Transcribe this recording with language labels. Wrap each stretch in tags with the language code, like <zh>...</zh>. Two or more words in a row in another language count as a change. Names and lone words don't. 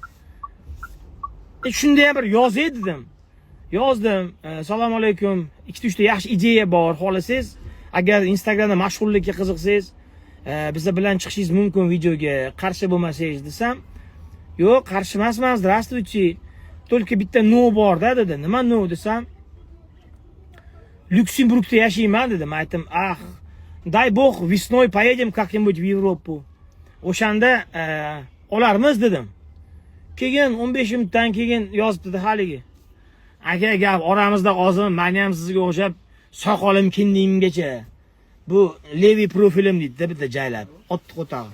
<uz>Shunda ham bir yozay dedim. Yozdim. Assalomu alaykum. 2-3 ta yaxshi ideya bor. Xohlasangiz, agar Instagramda mashhurlikka qiziqsangiz, bizlar bilan chiqishingiz mumkin videoga. Qarshi bo'lmasangiz desam, yo'q, qarshi emasman. Здравствуйте. Только bitta no bor-da dedi. Nima no desam, Lyuksemburgda yashayman dedim. Aytdim,</uz> <ru>дай bog весной поедем как-нибудь в Европу.</ru> <uz>O'shanda olarmiz dedim. Keyin 15 minutdan keyin yozibdi haligi. Aka gap oramizda hozir men ham sizga o'xshab soqolim kindimgacha. Bu levi profilim deydi bitta jaylab. Otdi qo'tag'i.</uz>